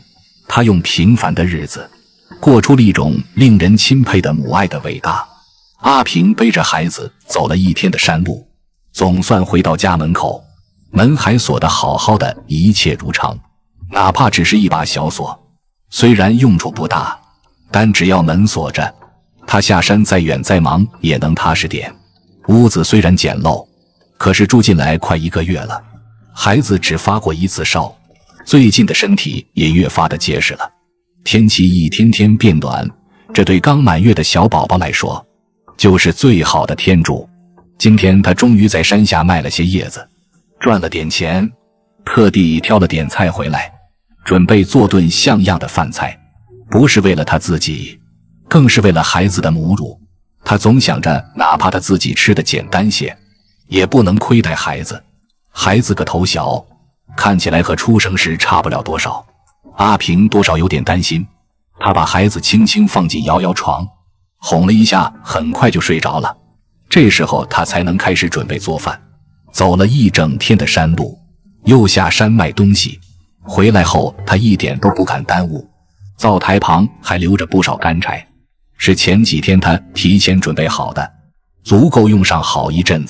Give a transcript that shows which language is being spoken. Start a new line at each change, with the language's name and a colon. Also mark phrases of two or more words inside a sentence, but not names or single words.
Chinese: 她用平凡的日子過出了一種令人欽佩的母愛的偉大。阿平背着孩子走了一天的山路，總算回到家门口，門還鎖得好好的，一切如常，哪怕只是一把小鎖，雖然用處不大，但只要門鎖着，他下山再遠再忙也能踏實點。屋子雖然簡陋，可是住進來快1個月了，孩子只發過1次燒，最近的身體也越發的結實了。天氣一天天變暖，這對剛滿月的小寶寶來說就是最好的天助。今天他終於在山下賣了些葉子，賺了點錢，特地挑了點菜回來，準備做頓像樣的飯菜，不是為了他自己，更是為了孩子的母乳。他總想着哪怕他自己吃的簡單些，也不能虧待孩子。孩子個頭小，看起來和出生時差不了多少，阿平多少有點擔心。他把孩子輕輕放進摇摇床，哄了一下，很快就睡着了。這時候他才能開始準備做飯。走了一整天的山路，又下山賣東西，回來後他一點都不敢耽誤。灶台旁還留着不少乾柴，是前幾天他提前準備好的，足夠用上好一陣子。